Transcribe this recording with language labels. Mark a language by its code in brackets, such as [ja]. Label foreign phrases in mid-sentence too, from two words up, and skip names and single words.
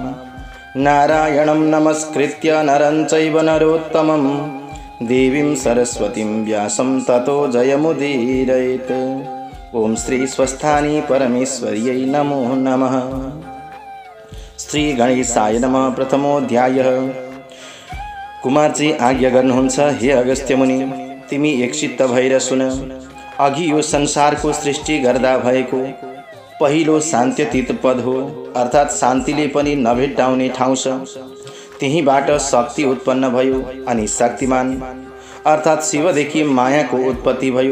[sa] नारायणं नमस्कृत्य नरं चैव नरोत्तमं देवीं सरस्वतीं व्यासं ततो जयमुदीरयेत्। ओम श्री स्वस्थानी परमेश्वर्यै नमो नमः। श्री गणेशाय नमः। प्रथमोऽध्यायः। [ne] कुमारजी आज्ञा गर्नुहुन्छ, हे अगस्त्य मुनि, तिमी एकचित्त भएर सुन। अघि यो संसारको सृष्टि गर्दा भएको पहिलो शान्त्यतीत पद हो, अर्थात् शान्तिले पनि नभेट्टाउने ठाउँ छ। त्यहीबाट शक्ति उत्पन्न भयो अनि शक्तिमान अर्थात् शिवदेखि मायाको उत्पत्ति भयो।